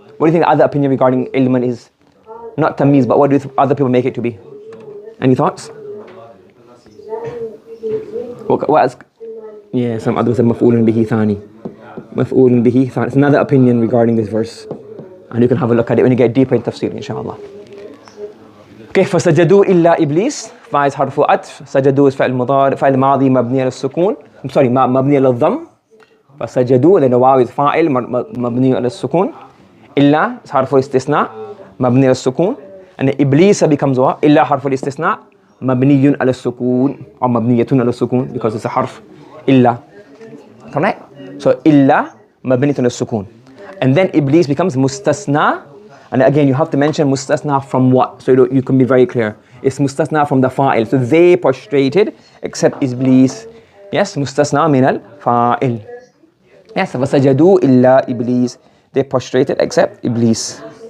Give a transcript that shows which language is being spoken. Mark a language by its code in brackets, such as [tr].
[en] What do you think the other opinion regarding ilman is? Not tamyiz, but what do other people make it to be? Any thoughts? What else? Yeah, some others said maf'ulun bihi thani. Maf'ulun bihi thani. It's another opinion regarding this verse. And you can have a look at it when you get deeper in tafsir, inshallah. [ar] Okay, فَسَجَدُوا إِلَّا إِبْلِيسِ فاعل حرف عطف. سجدوا is فعل مضارع فعل ماضي مبني على السكون. [en] I'm sorry, [ar] مبني على الضم. فسجدوا then the واو is فاعل مبني على السكون. إلا is حرف الاستثناء مبني على السكون. [en] And إبليس becomes what? [ar] إلا حرف الاستثناء مبني على السكون or مبنية على السكون [en] because it's a [ar] حرف إلا. [en] Correct? [ar] So إلا مبنية على السكون. [en] And then Iblis becomes mustasna. And again, you have to mention mustasna from what? So you can be very clear. It's mustasna from the fa'il. So they prostrated except Iblis. Yes, mustasna min al-fa'il. Yes, [ar] فَسَجَدُوا إِلَّا [en] Iblis. They prostrated except Iblis.